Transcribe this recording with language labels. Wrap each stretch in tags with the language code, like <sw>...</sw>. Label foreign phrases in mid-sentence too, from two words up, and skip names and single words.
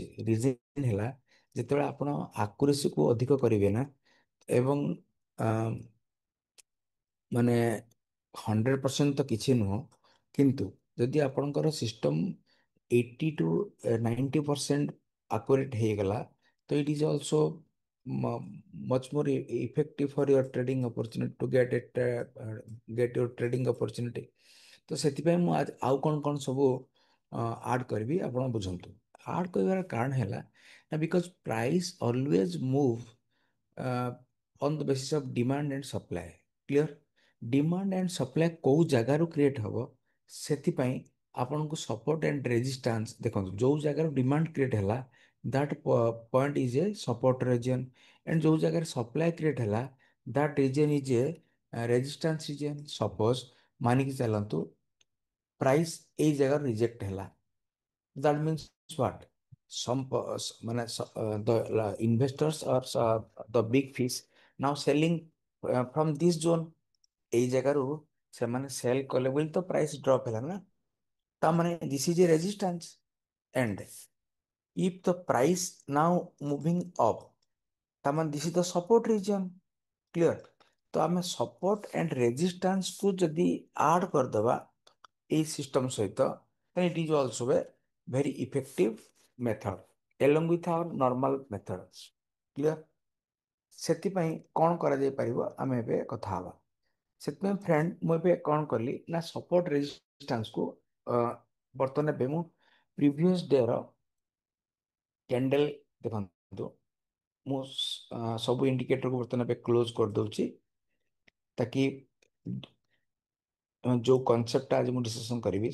<or>ରିଜିନ୍ ହେଲା ଯେତେବେଳେ ଆପଣ ଆକୁରେସିକୁ ଅଧିକ କରିବେ ନା ଏବଂ ମାନେ 100% ତ କିଛି ନୁହଁ, କିନ୍ତୁ ଯଦି ଆପଣଙ୍କର ସିଷ୍ଟମ 80 to 90% ଆକୁରେଟ୍ ହେଇଗଲା ତ</or> <en>it is also much more effective for your trading opportunity</en> <or>to get your trading opportunity। ତ ସେଥିପାଇଁ ମୁଁ ଆଉ କଣ କଣ ସବୁ ଆଡ୍ କରିବି ଆପଣ ବୁଝନ୍ତୁ। ଆଡ୍ କରିବାର କାରଣ ହେଲା ନା</or> <en>because price always move on the basis of demand and supply.</en> <or>କ୍ଲିୟର?</or> <en>demand and supply</en> <or>କୋଉ ଜାଗାରୁ କ୍ରିଏଟ୍ ହବ ସେଥିପାଇଁ ଆପଣଙ୍କୁ</or> <en>support and resistance</en> <or>ଦେଖନ୍ତୁ। ଯୋଉ ଜାଗାରୁ</or> <en>demand create ହେଲା that point is a support region and</en> <or>ଯୋଉ ଜାଗାରେ</or> <en>supply create ହେଲା that region is a resistance region. ସପୋଜ</en> <or>ମାନିକି ଚାଲନ୍ତୁ ପ୍ରାଇସ୍ ଏଇ ଜାଗାରୁ ରିଜେକ୍ଟ ହେଲା,</or> <en>that means what some ମାନେ the investors or the big fish now selling from this zone।</en> <or>ଏଇ ଜାଗାରୁ ସେମାନେ ସେଲ୍ କଲେ ବୋଲି ତ ପ୍ରାଇସ୍ ଡ୍ରପ୍ ହେଲା ନା।</or> <en>ତାମାନେ this is a resistance and if the price now moving up ତାମାନେ this is the support region. କ୍ଲିୟର?</en> <or>ତ ଆମେ</or> <en>support and resistanceକୁ</en> <or>ଯଦି ଆଡ୍ କରିଦେବା ଏଇ ସିଷ୍ଟମ ସହିତ</or> <en>then it is also a very effective method along with our normal methods। କ୍ଲିୟର?</en> <or>ସେଥିପାଇଁ କ'ଣ କରାଯାଇ ପାରିବ ଆମେ ଏବେ କଥା ହବା। ସେଥିପାଇଁ ଫ୍ରେଣ୍ଡ ମୁଁ ଏବେ କ'ଣ କଲି ନା</or> <en>support resistanceକୁ</en> <or>ବର୍ତ୍ତମାନ ଏବେ ମୁଁ</or> <en>previous dayର candle</en> <or>ଦେଖନ୍ତୁ। ମୁଁ ସବୁ ଇଣ୍ଡିକେଟରକୁ ବର୍ତ୍ତମାନ ଏବେ କ୍ଲୋଜ କରିଦେଉଛି ତାକି ଯୋଉ କନସେପ୍ଟଟା ଆଜି ମୁଁ ଡିସ୍କସନ କରିବି।</or>